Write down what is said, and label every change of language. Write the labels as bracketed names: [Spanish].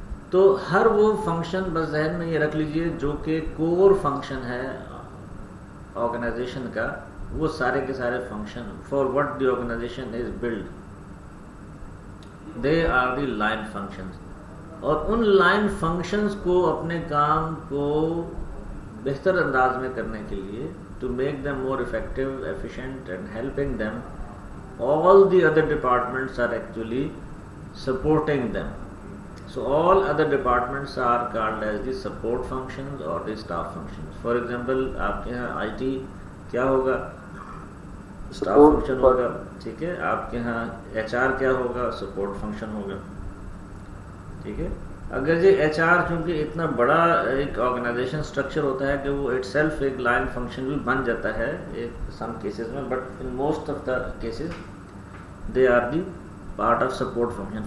[Urdu] تو ہر وہ فنکشن بس ذہن میں یہ رکھ لیجئے جو کہ کور فنکشن ہے آرگنائزیشن کا, وہ سارے کے سارے function [English] For what the organization is build they are the line functions. [Urdu] اور ان لائن فنکشنز کو اپنے کام کو بہتر انداز میں کرنے کے لیے [English] to make them more effective, efficient and helping them, all the other departments are actually supporting them. So all other departments are called as the support functions or the staff functions. [Urdu] For example, آپ کے یہاں IT کیا ہوگا؟ staff function ہوگا. ٹھیک ہے, آپ کے یہاں HR کیا ہوگا؟ support function ہوگا. ٹھیک ہے, اگر یہ ایچ آر چونکہ اتنا بڑا ایک آرگنائزیشن اسٹرکچر ہوتا ہے کہ وہ اٹ سیلف ایک لائن فنکشن بھی بن جاتا ہے ایک سم کیسز میں, [English] But in most of the cases they are the part of support function.